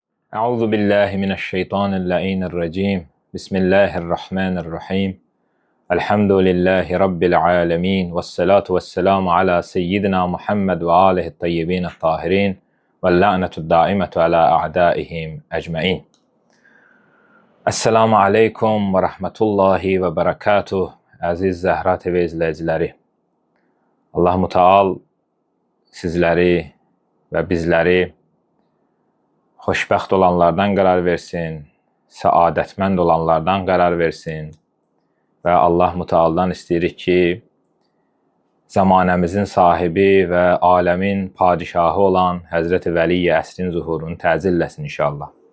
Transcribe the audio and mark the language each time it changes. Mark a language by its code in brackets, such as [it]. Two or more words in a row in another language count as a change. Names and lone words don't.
[ar] أعوذ بالله من الشيطان الرجيم. بسم الله الرحمن الرحيم. الحمد لله رب العالمين. والصلاة والسلام على سيدنا محمد وآله الطيبين الطاهرين. واللعنة الدائمة على أعدائهم أجمعين. السلام عليكم ورحمة الله وبركاته. [az] Əziz Zəhra TV izləyiciləri. Allah Teala sizləri və bizləri xoşbəxt olanlardan qərar versin, səadətmənd olanlardan qərar versin və Allah Teala'dan istəyirik ki, zamanəmizin sahibi və aləmin padişahı olan Həzrəti Vəli-i Əsrin zuhurunu təcilləsin inşallah.